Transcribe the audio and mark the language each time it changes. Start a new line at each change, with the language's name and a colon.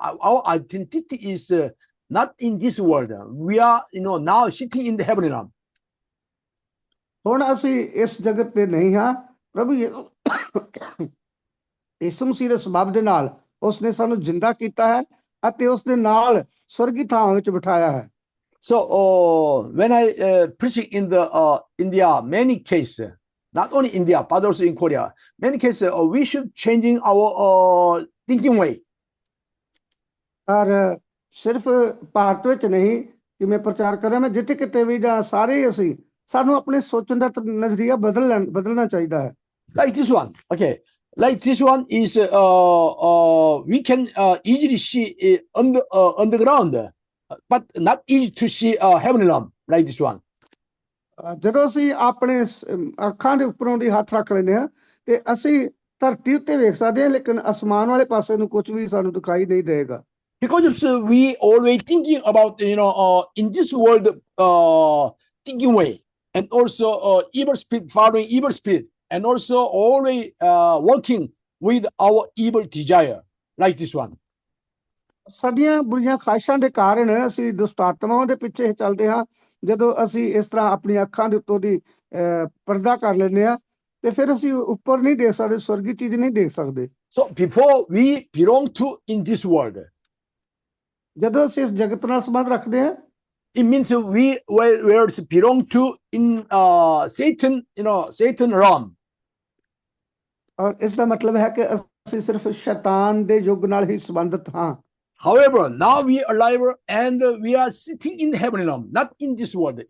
English: Our identity is not in this world. We are now sitting in the heavenly realm.
Punjabi: ਹੁਣ ਅਸੀਂ ਇਸ ਜਗਤ ਤੇ ਨਹੀਂ ਹਾਂ। ਪ੍ਰਭੂ ਯਿਸੂ ਮਸੀਹ ਦੇ ਸਬਬ ਦੇ ਨਾਲ ਉਸਨੇ ਸਾਨੂੰ ਜ਼ਿੰਦਾ ਕੀਤਾ ਹੈ ਅਤੇ ਉਸ ਦੇ ਨਾਲ ਸਵਰਗੀ ਥਾਵਾਂ ਵਿੱਚ ਬਿਠਾਇਆ ਹੈ।
English: So when I preaching in the India, many cases, not only India but also in Korea, many cases we should changing our thinking way.
Punjabi: ਔਰ ਸਿਰਫ ਭਾਰਤ ਵਿੱਚ ਨਹੀਂ ਕਿ ਮੈਂ ਪ੍ਰਚਾਰ ਕਰ ਰਿਹਾ, ਮੈਂ ਜਿੱਥੇ ਕਿਤੇ ਵੀ ਜਾਂ ਸਾਰੇ ਅਸੀਂ ਸਾਨੂੰ ਆਪਣੇ ਸੋਚਣ ਦਾ ਨਜ਼ਰੀਆ ਬਦਲਣਾ ਚਾਹੀਦਾ ਹੈ।
English: Like this one, okay. Like this one is we can easily see underground, but not easy to see heavenly realm. Like this one.
Punjabi: ਜਦੋਂ ਅਸੀਂ ਆਪਣੇ ਅੱਖਾਂ ਦੇ ਉੱਪਰੋਂ ਦੀ ਹੱਥ ਰੱਖ ਲੈਂਦੇ ਹਾਂ ਤੇ ਅਸੀਂ ਧਰਤੀ ਉੱਤੇ ਵੇਖ ਸਕਦੇ ਹਾਂ, ਲੇਕਿਨ ਅਸਮਾਨ ਵਾਲੇ ਪਾਸੇ ਨੂੰ ਕੁਝ ਵੀ ਸਾਨੂੰ ਦਿਖਾਈ ਨਹੀਂ ਦੇਗਾ।
English: Because we always thinking about in this world thinking way, and also evil spirit following evil spirit, and also always working with our evil desire, like this one.
Punjabi: ਸਾਡੀਆਂ ਬੁਰੀਆਂ ਖਾਹਿਸ਼ਾਂ ਦੇ ਕਾਰਨ ਅਸੀਂ ਦੁਸ਼ਟ ਆਤਮਾਵਾਂ ਦੇ ਪਿੱਛੇ ਚੱਲਦੇ ਹਾਂ। ਜਦੋਂ ਅਸੀਂ ਇਸ ਤਰ੍ਹਾਂ ਆਪਣੀ ਅੱਖਾਂ ਦੇ ਉੱਤੋਂ ਦੀ ਪਰਦਾ ਕਰ ਲੈਂਦੇ ਹਾਂ ਤੇ ਫਿਰ ਅਸੀਂ ਉੱਪਰ ਨਹੀਂ ਦੇਖ ਸਕਦੇ, ਸਵਰਗੀ ਚੀਜ਼ ਨਹੀਂ ਦੇਖ ਸਕਦੇ।
English: So before we belong to in this world,
Punjabi: ਜਦੋਂ ਅਸੀਂ ਇਸ ਜਗਤ ਨਾਲ ਸੰਬੰਧ ਰੱਖਦੇ ਹਾਂ,
English: it means we were belong to in Satan, Satan realm.
Punjabi: ਔਰ ਇਸ ਦਾ ਮਤਲਬ ਹੈ ਕਿ ਅਸੀਂ ਸਿਰਫ ਸ਼ੈਤਾਨ ਦੇ ਯੁੱਗ ਨਾਲ ਹੀ ਸੰਬੰਧਿਤ ਹਾਂ।
English: However, now we are alive and we are sitting in the heavenly realm, not in this world.